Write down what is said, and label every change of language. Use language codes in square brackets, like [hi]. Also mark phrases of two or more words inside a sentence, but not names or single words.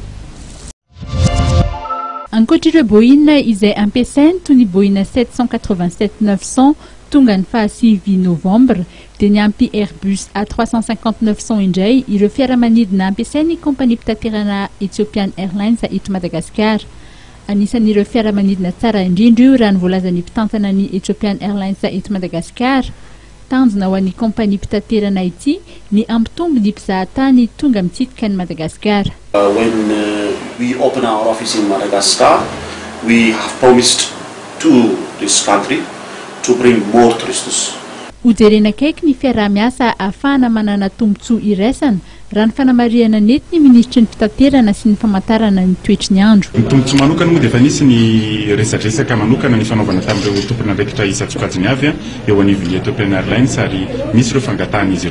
[mg] Ankoatr'ireo Boeing izay ampiasainy toy ny Boeing 787-900 tonga ny faha 6 novambra dia ny ampy Airbus A350-900 indray ireo fiaramanidina ampiasain'ny kompania mpitaterana Ethiopian Airlines eto Madagasikara. Anisan'ireo fiaramanidina tsara indrindra io raha ny voalazan'ny mpitantana ny Ethiopian Airlines eto Madagasikara. Tanjona ho an'ny kompania mpitaterana ity ny ampitombo ny mpizahatany tonga mitsidika ny Madagasikara. [en] When we open our office in Madagascar, we have promised to this country to bring more tourists. [mg] Hojerena akaiky ny fiaraha-miasa ahafahana manana tombontsoa iraisana raha ny fanamariana nety ny ministry ny fitaterana sy ny famantarana ny toetry ny andro. Ny tombontsoa manokana moa dia efa nisy ny resadresaka manokana ny fanaovana tamin'ireo tompona andraikitra isa-tsokajiny avy eo anivon'ny Ethiopian Airlines ary misy ireo fangatahana izy